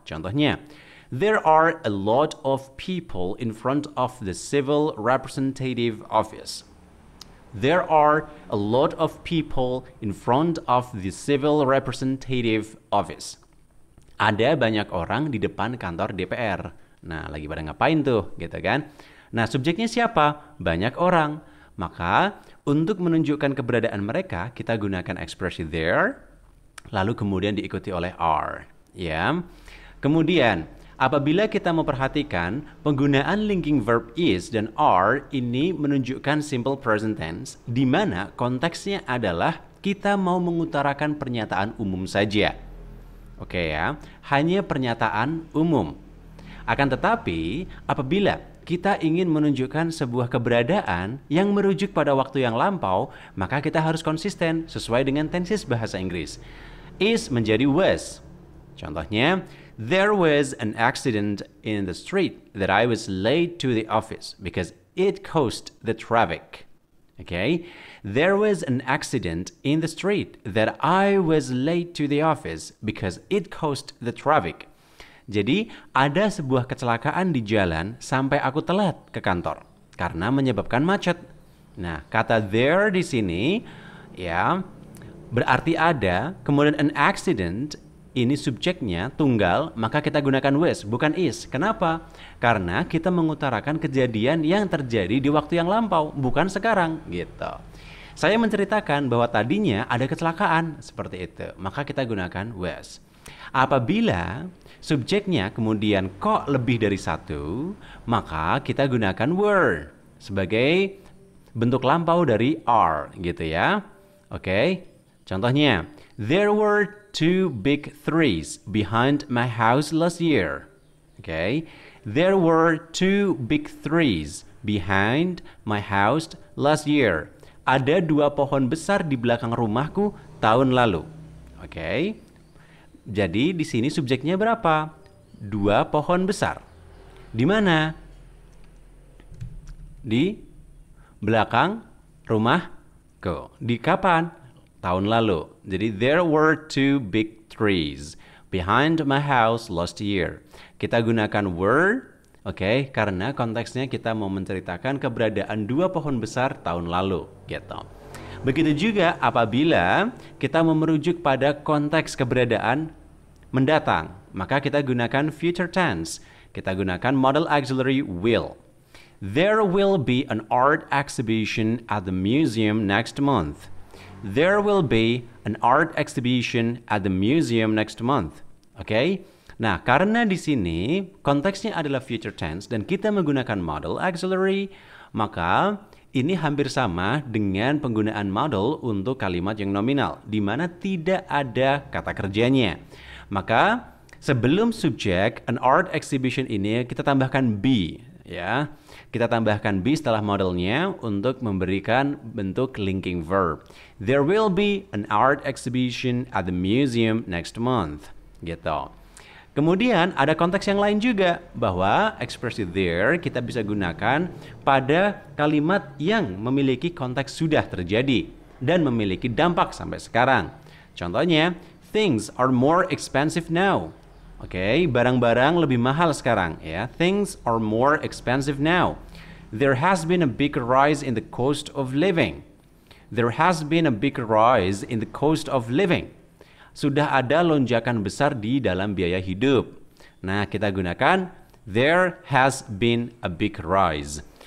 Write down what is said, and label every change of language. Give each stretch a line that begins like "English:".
English: Contohnya, there are a lot of people in front of the civil representative office. There are a lot of people in front of the civil representative office.
Indonesian: Ada banyak orang di depan kantor DPR. Nah, lagi pada ngapain tuh, gitu kan? Nah, subjeknya siapa? Banyak orang. Maka, untuk menunjukkan keberadaan mereka, kita gunakan ekspresi there, lalu kemudian diikuti oleh are. Ya. Kemudian, apabila kita memperhatikan penggunaan linking verb is dan are ini menunjukkan simple present tense di mana konteksnya adalah kita mau mengutarakan pernyataan umum saja. Oke ya, hanya pernyataan umum. Akan tetapi, apabila kita ingin menunjukkan sebuah keberadaan yang merujuk pada waktu yang lampau, maka kita harus konsisten sesuai dengan tenses bahasa Inggris. Is menjadi was.
English: Contohnya, there was an accident in the street that I was late to the office because it caused the traffic. Okay? There was an accident in the street that I was late to the office because it caused the traffic.
Indonesian: Jadi, ada sebuah kecelakaan di jalan sampai aku telat ke kantor karena menyebabkan macet. Nah, kata there di sini ya berarti ada, kemudian an accident ini subjeknya tunggal, maka kita gunakan was, bukan is. Kenapa? Karena kita mengutarakan kejadian yang terjadi di waktu yang lampau, bukan sekarang, gitu. Saya menceritakan bahwa tadinya ada kecelakaan, seperti itu. Maka kita gunakan was. Apabila subjeknya kemudian kok lebih dari satu, maka kita gunakan were sebagai bentuk lampau dari are, gitu ya.
English: Oke, contohnya, there were 2 big trees behind my house last year. Okay, there were 2 big trees behind my house last year.
Indonesian: Ada 2 pohon besar di belakang rumahku tahun lalu. Okay, jadi di sini subjeknya berapa? 2 pohon besar. Di mana? Di belakang rumahku. Di kapan? Tahun lalu.
English: Jadi there were 2 big trees behind my house last year.
Indonesian: Kita gunakan were, oke, karena konteksnya kita mau menceritakan keberadaan 2 pohon besar tahun lalu, gitu. Begitu juga apabila kita merujuk pada konteks keberadaan mendatang, maka kita gunakan future tense. Kita gunakan modal auxiliary will.
English: There will be an art exhibition at the museum next month. There will be an art exhibition at the museum next month. Oke?
Indonesian: Nah, karena di sini konteksnya adalah future tense dan kita menggunakan modal auxiliary, maka ini hampir sama dengan penggunaan modal untuk kalimat yang nominal, di mana tidak ada kata kerjanya. Maka sebelum subjek an art exhibition ini kita tambahkan be, ya. Kita tambahkan be setelah modelnya untuk memberikan bentuk linking verb.
English: There will be an art exhibition at the museum next month. Gitu.
Indonesian: Kemudian ada konteks yang lain juga bahwa ekspresi there kita bisa gunakan pada kalimat yang memiliki konteks sudah terjadi dan memiliki dampak sampai sekarang.
English: Contohnya, things are more expensive now.
Indonesian: Oke, barang-barang lebih mahal sekarang ya.
English: Things are more expensive now. There has been a big rise in the cost of living. There has been a big rise in the cost of living.
Indonesian: Sudah ada lonjakan besar di dalam biaya hidup. Nah, kita gunakan
English: there has been a big rise.